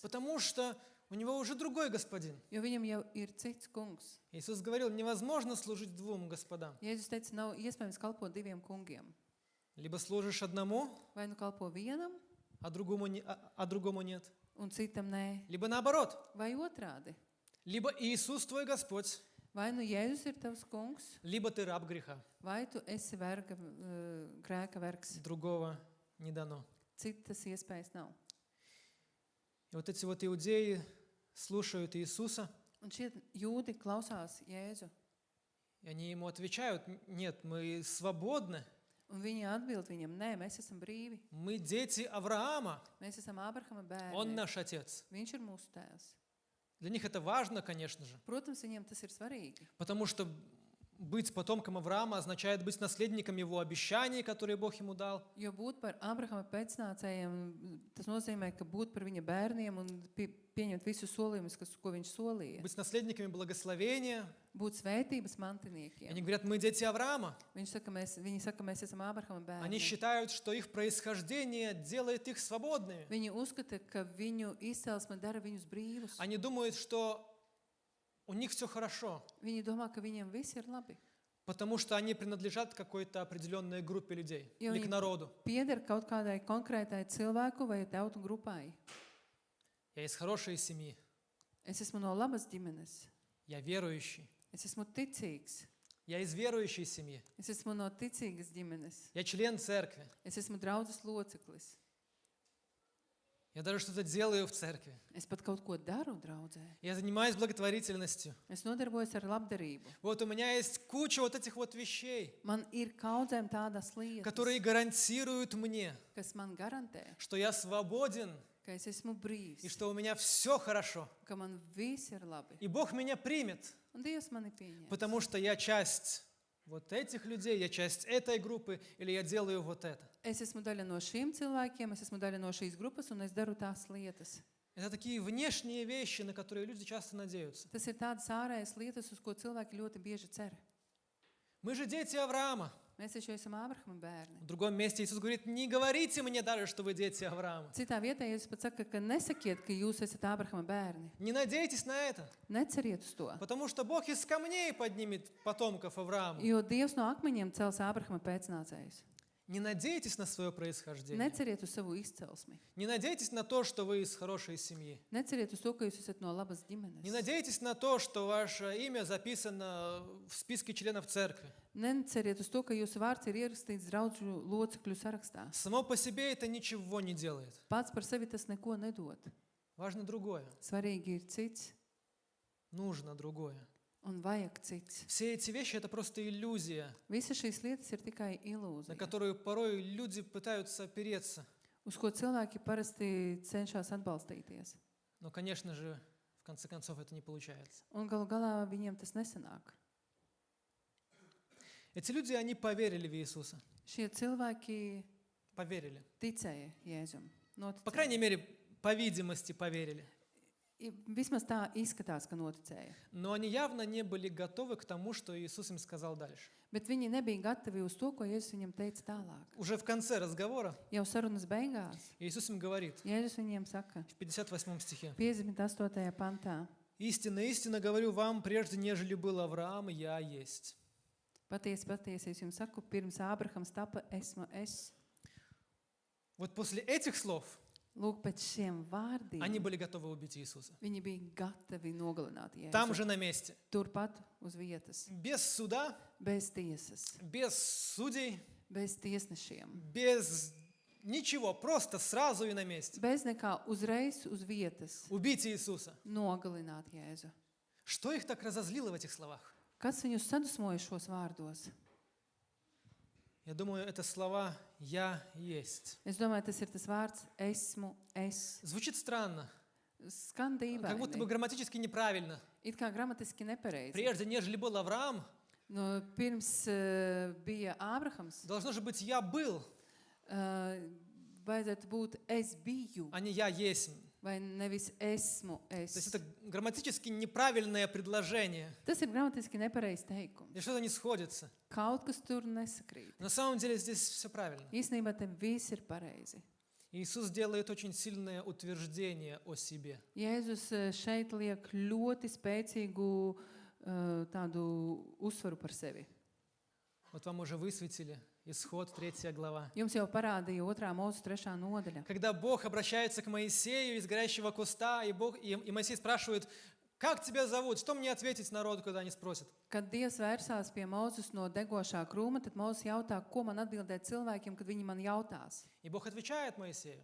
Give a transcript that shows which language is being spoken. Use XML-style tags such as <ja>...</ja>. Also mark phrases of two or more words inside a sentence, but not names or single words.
<ru>потому что у него уже другой господин.</ru> <lv>jo viņam jau ir cits kungs.</lv> <ru>Иисус говорил, невозможно служить двум господам.</ru> <lv>Jēzus teica, nav iespējams kalpot diviem kungiem.</lv> <ru>Либо служишь одному,</ru> <lv>Vai nu kalpo vienam,</lv> <ru>а другому нет.</ru> <lv>un citam nē,</lv> <ru>Либо наоборот.</ru> <lv>vai otrādi.</lv> <ru>Либо Иисус твой Господь,</ru> <lv>Vai nu Jēzus ir tavs kungs,</lv> <ru>либо ты раб греха.</ru> <lv>vai tu esi grēka vergs.</lv> <ru>Другого не дано.</ru> <lv>Citas iespējas nav.</lv> <ru>И вот эти вот иудеи слушают Иисуса,</ru> <lv>Un šie jūdi klausās Jēzu,</lv> <ru>и они ему отвечают, нет, мы свободны,</ru> <lv>un viņi atbild viņam, nē, mēs esam brīvi,</lv> <ru>мы дети Авраама,</ru> <lv>mēs esam Ābrahama</lv> <ru>он</ru> <lv>bērni,</lv> <ru>наш отец.</ru> <lv>viņš ir mūsu tēvs.</lv> <ru>Для них это важно, конечно же,</ru> <lv>Protams, viņiem tas ir svarīgi,</lv> <ru>потому что быть потомком Авраама означает быть наследником его обещаний, которые Бог ему дал.</ru> <lv>jo būt par Ābrahama pēcnācējiem, tas nozīmē, ka būt par viņa bērniem un pieņemt visus solījumus, ko viņš solīja.</lv> <ru>Быть наследниками благословения.</ru> <lv>Būt svētības</lv> <ru>Они</ru> <lv>mantiniekiem.</lv> <ru>говорят, мы дети Авраама.</ru> <lv>Viņi saka, mēs esam Ābrahama</lv> <ru>Они</ru> <lv>bērni.</lv> <ru>считают, что их происхождение делает их свободными.</ru> <lv>Viņi uzskata, ka viņu izcelsme dara viņus brīvus.</lv> <ru>Они думают, что у них все хорошо,</ru> <lv>Viņi domā, ka viņiem viss ir labi.</lv> <ru>потому что они принадлежат какой-то определенной группе людей И или они- к народу.</ru> <lv>Pieder kaut kādai konkrētai cilvēku vai tautu grupai.</lv> <ru>Я из хорошей семьи,</ru> <lv>Es esmu no labas ģimenes.</lv> <ru>я верующий,</ru> <lv>Es esmu ticīgs.</lv> <ru>я из верующей семьи,</ru> <lv>Es esmu no ticīgas ģimenes.</lv> <ru>я член церкви,</ru> <lv>Es esmu draudzes loceklis.</lv> <ru>я даже что-то делаю в церкви,</ru> <lv>Es pat kaut ko daru draudzē.</lv> <ru>я занимаюсь благотворительностью.</ru> <lv>Es nodarbojos ar labdarību.</lv> <ru>Вот у меня есть куча вот этих вот вещей,</ru> <lv>Man ir kaudzēm tādas lietas,</lv> <ru>которые гарантируют мне,</ru> <lv>kas man garantē,</lv> <ru>что я свободен,</ru> <lv>ka es esmu brīvs,</lv> <ru>и что у меня все хорошо.</ru> <lv>ka man viss ir labi.</lv> <ru>И Бог меня примет,</ru> <lv>Un Dievs mani pieņems.</lv> <ru>потому что я часть вот этих людей, я часть этой группы, или я делаю вот это.</ru> <lv>Es esmu daļa no šiem cilvēkiem, es esmu daļa no šīs grupas, un es daru tās lietas.</lv> <ru>Это такие внешние вещи, на которые люди часто надеются.</ru> <lv>Tas ir tādas ārējas lietas, uz ko cilvēki ļoti bieži cer.</lv> <ru>Мы же дети Авраама.</ru> <lv>Mēs taču esam Ābrahama bērni.</lv> <ru>В другом месте Иисус говорит, не говорите мне даже, что вы дети Авраама.</ru> <lv>Citā vietā Jēzus pat saka, ka nesakiet, ka jūs esat Ābrahama bērni.</lv> <ru>Не надейтесь на это,</ru> <lv>Neceriet uz to.</lv> <ru>потому что Бог из камней поднимет потомков Авраама.</ru> <lv>Jo Dievs no akmeņiem cels Ābrahama pēcnācējus.</lv> <ru>Не надейтесь на свое происхождение.</ru> <lv>Neceriet uz savu izcelsmi.</lv> <ru>Не надейтесь на то, что вы из хорошей семьи.</ru> <lv>Neceriet uz to, ka jūs esat no labas ģimenes.</lv> <ru>Не надейтесь на то, что ваше имя записано в списке членов церкви.</ru> <lv>Neceriet uz to, ka jūsu vārds ir ierakstīts draudžu locekļu sarakstā.</lv> <ru>Само по себе это ничего не делает.</ru> <lv>Pats par sevi tas neko nedod.</lv> <ru>Важно другое.</ru> <lv>Svarīgi ir cits</lv> <ru>Нужно другое.</ru> <lv>un vajag cits.</lv> <ru>Все эти вещи — это просто иллюзия,</ru> <lv>Visas šīs lietas ir tikai</lv> <ru>на</ru> <lv>ilūzija,</lv> <ru>которую порой люди пытаются опереться.</ru> <lv>uz ko cilvēki parasti cenšas atbalstīties.</lv> <ru>Но, конечно же, в конце концов это не получается.</ru> <lv>Un galu galā viņiem tas nesanāk.</lv> <ru>Эти люди, они поверили в Иисуса.</ru> <lv>Šie cilvēki</lv> <ru>Поверили.</ru> <lv>ticēja Jēzum.</lv> <ru>По крайней мере, по видимости, поверили.</ru> <lv>Vismaz tā izskatās, ka noticēja.</lv> <ru>Но они явно не были готовы к тому, что Иисус им сказал дальше.</ru> <lv>Bet viņi nebija gatavi uz to, ko Jēzus viņam teica tālāk.</lv> <ru>Уже в конце разговора</ru> <lv>Jau sarunas beigās</lv> <ru>Иисус им говорит</ru> <lv>Jēzus viņiem saka</lv> <ru>в 58 стихе.</ru> <lv>58. pantā:</lv> <ru>«Истинно, истинно говорю вам, прежде нежели был Авраам, я есть».</ru> <lv>Patiesi, patiesi, es jums saku, pirms Ābrahams tapa, esmu es.</lv> <ru>Вот после этих слов</ru> <lv>Lūk, pēc šiem vārdiem</lv> <ru>они были готовы убить Иисуса.</ru> <lv>viņi bija gatavi nogalināt</lv> <ru>Там</ru> <lv>Jēzu.</lv> <ru>же на месте.</ru> <lv>Turpat uz vietas,</lv> <ru>Без суда,</ru> <lv>bez tiesas,</lv> <ru>без судей,</ru> <lv>bez tiesnešiem,</lv> <ru>без ничего, просто сразу и на месте.</ru> <lv>bez nekā uzreiz uz vietas</lv> <ru>Убить Иисуса.</ru> <lv>nogalināt Jēzu.</lv> <ru>Что их так разозлило в этих словах?</ru> <lv>Kas viņus sadusmoja šos vārdos?</lv> <ru>Я думаю, это слова «я есть».</ru> <lv>Es domāju, tas ir tas vārds esmu es.</lv> <ru>Звучит странно,</ru> <lv>Skan</lv> <ru>как будто бы</ru> <lv>dīvaini.</lv> <ru>грамматически неправильно.</ru> <lv>It kā gramatiski nepareizi.</lv> <ru>Прежде, нежели был Авраам,</ru> <lv>No, pirms bija Ābrahams,</lv> <ru>должно же быть «я был»,</ru> <lv>vajadzētu būt es biju,</lv> <ru>а не «я есть».</ru> <lv>vai nevis esmu</lv> <ru>То есть</ru> <lv>es.</lv> <ru>это грамматически неправильное предложение.</ru> <lv>Tas ir gramatiski nepareizs teikums.</lv> <ru>И что-то не сходится.</ru> <lv>Kaut kas tur nesakrīt.</lv> <ru>На самом деле здесь все правильно.</ru> <lv>Īstenībā te viss ir pareizi.</lv> <ru>Иисус делает очень сильное утверждение о себе.</ru> <lv>Jēzus šeit liek ļoti spēcīgu tādu uzsvaru par sevi.</lv> <ru>Вот вам уже высветили Исход 3 глава.</ru> <lv>Jums jau parādīja 2. Mūzes 3. nodaļa.</lv> <ru>Когда Бог обращается к Моисею из горящего куста, и Моисей спрашивает, как тебя зовут, что мне ответить народу, когда они спросят?</ru> <lv>Kad Dievs vērsās pie Mūzes no degošā krūma, tad Mūzes jautā, ko man atbildēt cilvēkiem, kad viņi man jautās.</lv> <ru>И Бог отвечает Моисею,</ru>